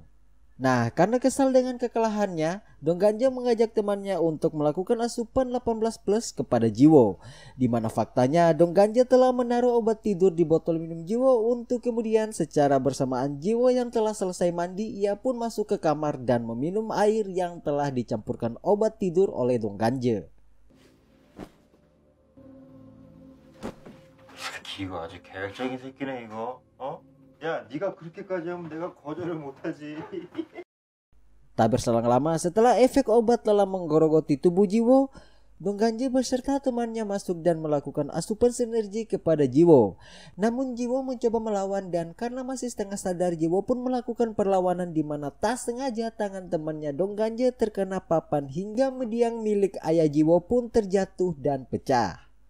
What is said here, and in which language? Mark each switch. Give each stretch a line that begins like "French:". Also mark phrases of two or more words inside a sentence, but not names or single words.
Indonesian: Nah, karena kesal dengan kekalahannya, Dong Ganje mengajak temannya untuk melakukan asupan 18+ kepada Jiwoo, di mana faktanya Dong Ganje telah menaruh obat tidur di botol minum Jiwoo untuk kemudian secara bersamaan Jiwoo yang telah selesai mandi, ia pun masuk ke kamar dan meminum air yang telah dicampurkan obat tidur oleh Dong Ganje.
Korean: 이거 아주 계획적인 새끼네 이거. 야, 네가 그렇게까지 하면 내가 거절을 못하지.
Indonesian: Tak berselang lama setelah efek obat telah menggerogoti tubuh Jiwoo, Dong Ganje beserta temannya masuk dan melakukan asupan sinergi kepada Jiwoo. Namun Jiwoo mencoba melawan, dan karena masih setengah sadar, Jiwoo pun melakukan perlawanan, di mana tak sengaja tangan temannya Dong Ganje terkena papan hingga mediang milik ayah Jiwoo pun terjatuh dan pecah.